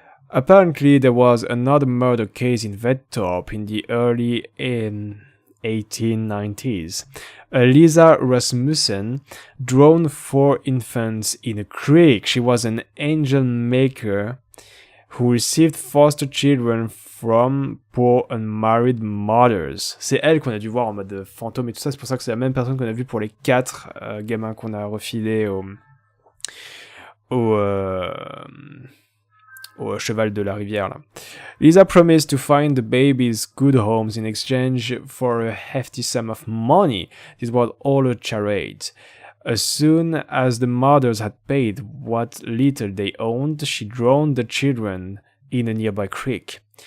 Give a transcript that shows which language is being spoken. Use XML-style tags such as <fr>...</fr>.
<en>Apparently, there was another murder case in Vedtorp in the early 1890s. Lisa Rasmussen drowned 4 infants in a creek. She was an angel maker who received foster children from poor unmarried mothers.</en> <fr>C'est elle qu'on a dû voir en mode fantôme et tout ça. C'est pour ça que c'est la même personne qu'on a vu pour les 4 gamins qu'on a refilés au cheval de la rivière là.</fr> <en>Lisa promised to find the babies good homes in exchange for a hefty sum of money. This was all a charade. As soon as the mothers had paid what little they owned, she drowned the children in a nearby creek.</en>